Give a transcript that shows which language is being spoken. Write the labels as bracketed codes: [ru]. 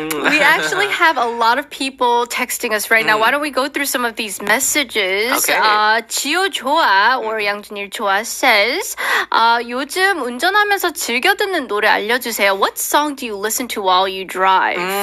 [en] We actually have a lot of people texting us right now. Why don't we go through some of these messages? Okay. [ko] 지오 좋아, or 양준일 좋아 says, 요즘 운전하면서 즐겨 듣는 노래 알려주세요. [en] What song do you listen to while you drive?